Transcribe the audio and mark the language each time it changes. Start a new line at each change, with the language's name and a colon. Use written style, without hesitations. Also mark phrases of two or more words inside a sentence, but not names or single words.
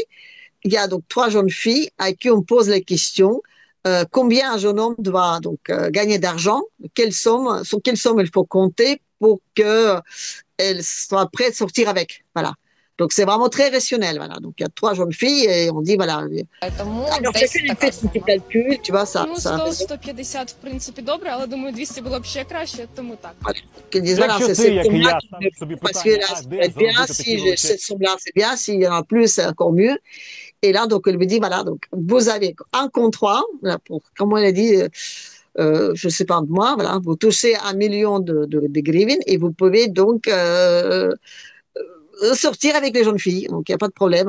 French: Il y a donc trois jeunes filles à qui on pose la question combien un jeune homme doit donc gagner d'argent, sur quelle somme il faut compter pour qu'elle soit prête à sortir avec. Voilà. Donc c'est vraiment très rationnel. Voilà. Donc il y a trois jeunes filles et on dit voilà.
Ukrainian: Тому
French: Alors
Ukrainian: десь
French: chacune elle
Ukrainian: така
French: fait son petit
Ukrainian: сума.
French: calcul, tu vois ça.
Ukrainian: Ну,
French: Ça
Ukrainian: 100-150, в принципі, добре, але думаю, 200 було б ще краще, тому так.
French: voilà. Qu'ils disent voilà,
Ukrainian: Якщо
French: c'est
Ukrainian: ти,
French: cette
Ukrainian: як і
French: somme-là
Ukrainian: я,
French: qui
Ukrainian: ставиш собі
French: parce que
Ukrainian: питання,
French: là,
Ukrainian: а
French: ça peut
Ukrainian: де
French: être bien,
Ukrainian: заробити taкі
French: si
Ukrainian: величезні...
French: cette somme-là, c'est bien, s'il y en a plus, c'est encore mieux. Et là, donc, elle me dit, voilà, donc, vous avez un contrat, là, pour, comment elle a dit, je ne sais pas de moi, voilà, vous touchez 1 million de grivines et vous pouvez donc sortir avec les jeunes filles. Donc, il n'y a pas de problème.